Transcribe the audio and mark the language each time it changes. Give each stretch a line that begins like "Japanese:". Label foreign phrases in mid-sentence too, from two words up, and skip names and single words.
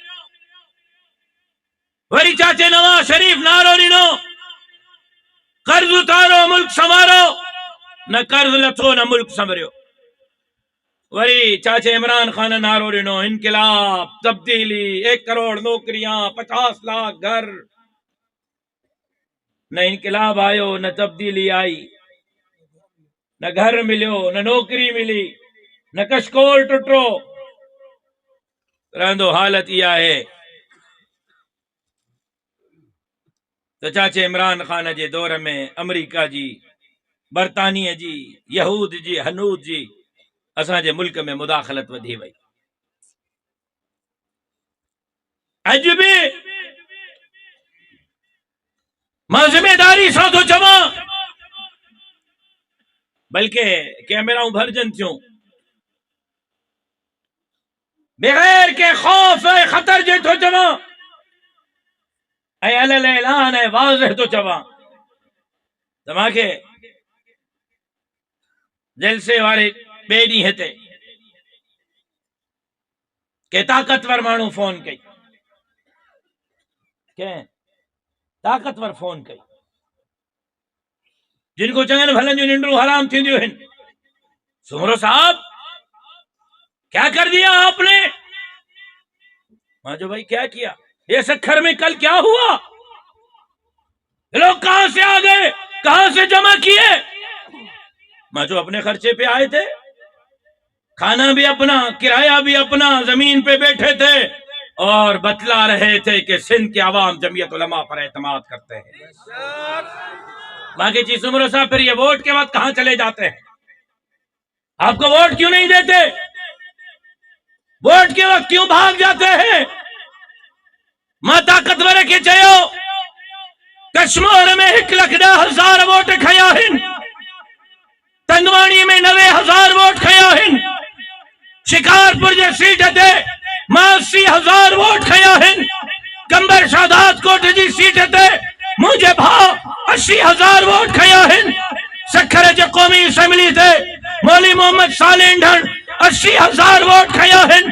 Sindhi: वरी चाचे नवाज शरीफ नारो ॾिनो,
Urdu: قرض اتارو ملک سنوارو,
Sindhi: न कर्ज लथो न मुल्क संवरियो। वरी चाचे इमरान खान नारो ॾिनो, इनकलाब तब्दीली,
Urdu: 1 کروڑ نوکریاں، 50 لاکھ گھر.
Sindhi: न इनकलाब आयो, न तब्दीली आई, न घर मिलियो, न नौकरी मिली, न कशकोल टुटो। रहंदो हालत इहा है तो चाचे इमरान खान जे दौर में अमेरिका जी, बरतानिया जी, यहूद जी, हनूद जी असांजे मुल्क में मुदाखलत वधी वई। अज भी मां जिम्मेदारी सां थो चवां, बल्कि कैमराऊं भरजन थियूं, बगैर के खौफ ऐं खतर जे थो चवां ऐं अलल ऐलान ऐं वाज़ह थो चवां त मूंखे जलसे वारे ॿिए ॾींहं ते के ताक़तवर माण्हू फोन कई, कंहिं ताक़तवर फोन कई जिनको चङनि भलनि जूं निंडूं हराम थींदियूं आहिनि।
Urdu: سومرو صاحب کیا کر دیا آپ نے? جو بھائی کیا کیا، یہ سکھر میں کل کیا ہوا، لوگ کہاں سے آ گئے، کہاں سے جمع کیے? جو اپنے خرچے پہ آئے تھے، کھانا بھی اپنا، کرایہ بھی اپنا، زمین پہ بیٹھے تھے اور بتلا رہے تھے کہ سندھ کے عوام جمعیت علماء پر اعتماد کرتے ہیں. باقی چیز سومرو صاحب پھر یہ ووٹ کے وقت کہاں چلے جاتے ہیں? آپ کو ووٹ کیوں نہیں دیتے؟ ووٹ کے وقت کیوں بھاگ جاتے ہیں?
Sindhi: मां ताकतवर के चयो कश्मीर में 1,10,000 वोट खया आहिनि, तंगवाणी में 90,000 वोट खया आहिनि, शिकारपुर जे सीट ते 80,000 वोट खया आहिनि, कंबर शादात कोट जी सीट ते मुंहिंजे भाउ 80,000 वोट खया आहिनि, सखर जे क़ौमी असेंबली ते मौली मोहम्मद साले ढण 80,000 वोट खया आहिनि।